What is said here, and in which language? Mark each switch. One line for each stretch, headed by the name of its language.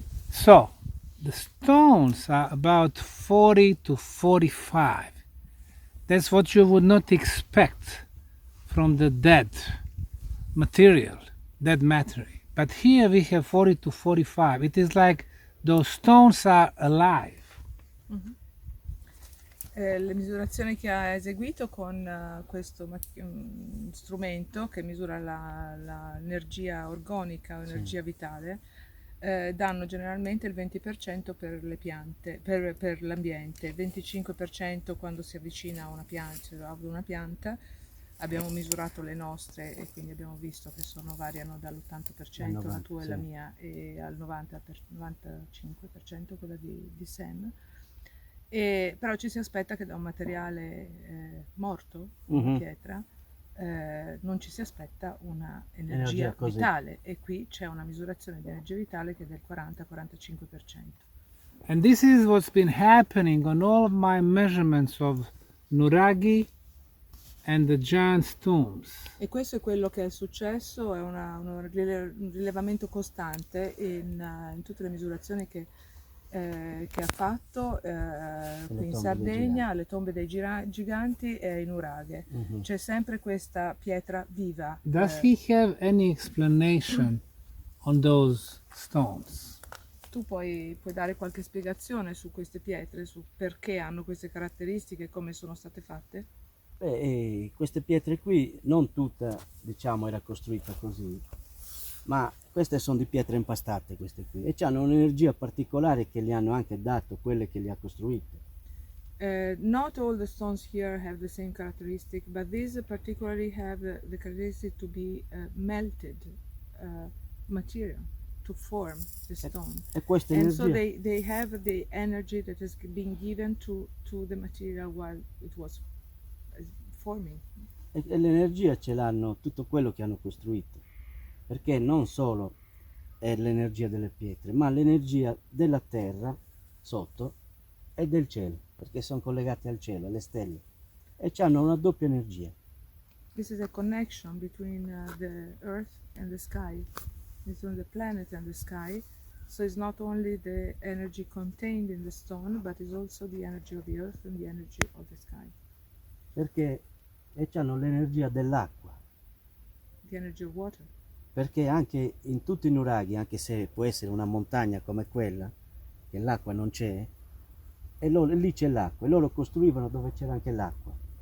English: So, the stones are about 40 to 45. That's what you would not expect from the dead material, dead matter. But here we have 40 to 45. It is like those stones are alive.
Italian: Le misurazioni che ha eseguito con questo strumento che misura l'energia organica o energia vitale danno generalmente il 20% per le piante, per l'ambiente, 25% quando si avvicina a una pianta. Abbiamo misurato le nostre e quindi abbiamo visto che variano dall'80%, la tua e la mia, e al 95% quella di Sam. Però ci si aspetta che da un materiale morto, una pietra, non ci si aspetta una energia vitale, e qui c'è una misurazione di energia vitale che è del 40-45%.
English: And this is what's been happening on all of my measurements of nuraghi and the giant's tombs.
Italian: E questo è quello che è successo, è un rilevamento costante in tutte le misurazioni che ha fatto qui in Sardegna, alle tombe dei giganti e in Nuraghe. C'è sempre questa pietra viva.
English: Does he have any explanation on those stones?
Italian: Tu puoi dare qualche spiegazione su queste pietre, su perché hanno queste caratteristiche e come sono state fatte? Queste pietre qui, non tutta, diciamo, era costruita così, ma queste sono di pietre impastate, queste qui, e hanno un'energia particolare che gli hanno anche dato quelle che le ha costruite.
English: Not all the stones here have the same characteristic, but these particularly have the characteristic to be melted material to form the stone.
Italian: E questa
English: And
Italian: energia,
English: so they have the energy that has been given to the material while it was forming.
Italian: e l'energia ce l'hanno tutto quello che hanno costruito, perché non solo è l'energia delle pietre, ma l'energia della terra sotto e del cielo, perché sono collegate al cielo, alle stelle, e hanno una doppia energia.
English: This is a connection between the earth and the sky, between the planet and the sky. So it's not only the energy contained in the stone, but it's also the energy of the earth and the energy of the sky.
Italian: Perché hanno l'energia dell'acqua,
English: The energy of water.
Italian: perché anche in tutti i nuraghi, anche se può essere una montagna come quella, che l'acqua non c'è, e lì c'è l'acqua, e loro costruivano dove c'era anche l'acqua.